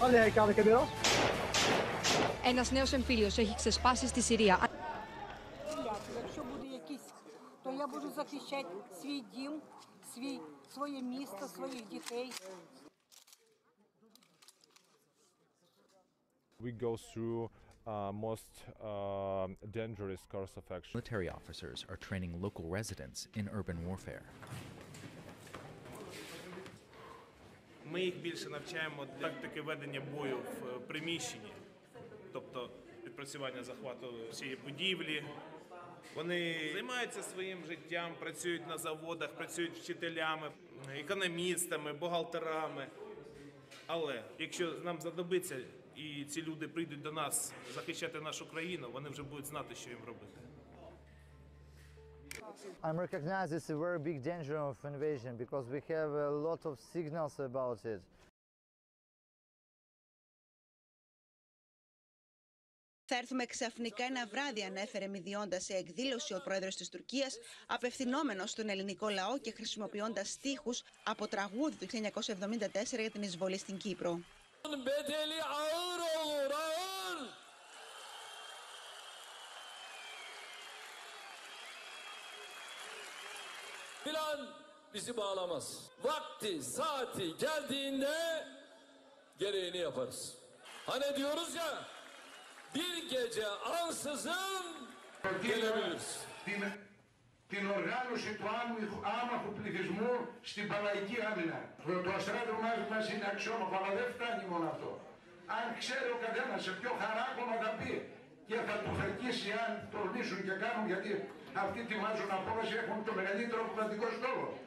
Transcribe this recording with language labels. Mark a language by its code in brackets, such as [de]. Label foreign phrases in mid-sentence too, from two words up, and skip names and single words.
[el] Ένας νέος εμφύλιος έχει ξεσπάσει στη Συρία. [en] We go through most dangerous course of action. Military officers are training local residents in urban warfare. [uk] Ми їх більше навчаємо тактики ведення бою в приміщенні, тобто відпрацювання захвату всієї будівлі. Вони займаються своїм життям, працюють на заводах, працюють вчителями, економістами, бухгалтерами. Але якщо нам знадобиться і ці люди прийдуть до нас захищати нашу країну, вони вже будуть знати, що їм робити. [en] I'm recognized it's a very big danger of invasion because we have a lot of signals about it. [el] Θα έρθουμε ξαφνικά ένα βράδυ, ανέφερε μηδιώντας σε εκδήλωση ο πρόεδρος της Τουρκίας, απευθυνόμενος στον ελληνικό λαό και χρησιμοποιώντας στίχους από τραγούδι του 1974 για την εισβολή στην Κύπρο. [tr] Plan bizi bağlamaz. Vakti, saati geldiğinde gereğini yaparız. Hani diyoruz ya, bir gece ansızın gelebiliriz. [el] Την οργάνωση του άμαχου πληθυσμού στην Παλαϊκή Άμυνα. Το αστράτευμα μας είναι αξιόμαχο, αλλά δεν φτάνει μόνο αυτό. Αν ξέρει ο καθένας σε ποιο χαράκωμα θα πει και θα του φερκίσει αν τολμήσουν και κάνουν, γιατί αυτοί ετοιμάζουν απόβαση, έχουν το μεγαλύτερο κρατικό στόλο.